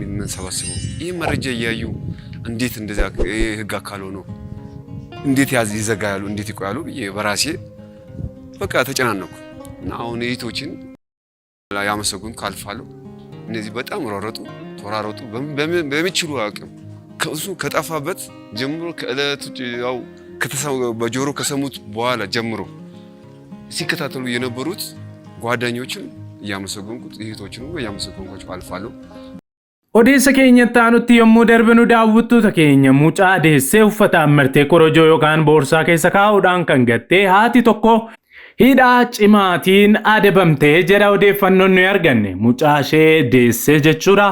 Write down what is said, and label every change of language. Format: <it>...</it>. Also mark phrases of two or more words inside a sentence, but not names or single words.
<am>የምንሰበስበው ይሄ መረጃ እያዩ እንዴት እንደዛ ህግ አካል ሆኖ እንዴት ይዘጋያሉ እንዴት ይቆያሉ በራሴ በቃ ተጨናነኩ እና አሁን እህቶችን ያመሰጉን ካልፋሉ እነዚህ በጣም ተራሮጡ በሚችሉ አቅም ከሱ ከጠፋበት ጀምሮ ከእለቱ ያው በጆሮ ከሰሙት በኋላ ጀምሮ ሲከታተሉ የነበሩት ጓደኞችን ያመሰግንኩት እህቶችን ያመሰግንኳቸው አልፋሉ</am> <om>Odeessa keenyatti aanutti yommuu darbinu daawwattoota keenya mucaa deessee uffata ammartee korojoo yookaan boorsaa keessa kaa'uudhaan kan gattee haati tokko hidhaa cimaatiin adabamtee jedha odeeffannoon nuyi arganne. Mucaa ishee deessee jechuudha.</om>